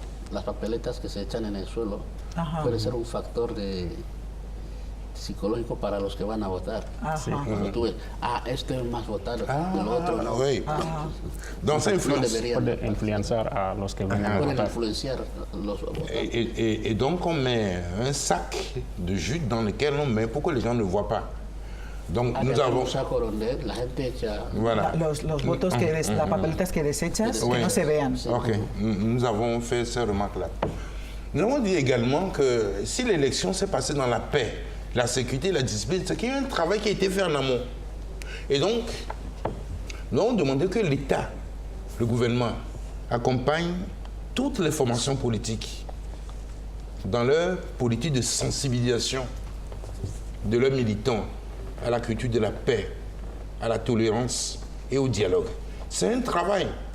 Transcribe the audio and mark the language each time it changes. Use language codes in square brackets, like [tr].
[es] Las papeletas que se echan en el suelo puede ser un factor psicológico para los que van a votar. Cuando tú ves, este es más votado que el otro. No. [fr] Oui. Donc ça influence. [es] Puede influenciar a los que van a Pueden votar. influenciar los votos. [fr] Et donc on met un sac de jute dans lequel on met pour que les gens ne voient pas. Donc nous avons... [es] un saco donde la gente echa... [fr] Voilà. [es] Los votos, las papeletas que desechas, [fr] Oui. [es] que no se vean. [fr] Ok, nous avons fait ces remarques-là. Nous avons dit également que si l'élection s'est passée dans la paix, la sécurité, la discipline, c'est qu'il y a un travail qui a été fait en amont. Et donc, nous avons demandé que l'État, le gouvernement, accompagne toutes les formations politiques dans leur politique de sensibilisation de leurs militants à la culture de la paix, à la tolérance et au dialogue. C'est un travail.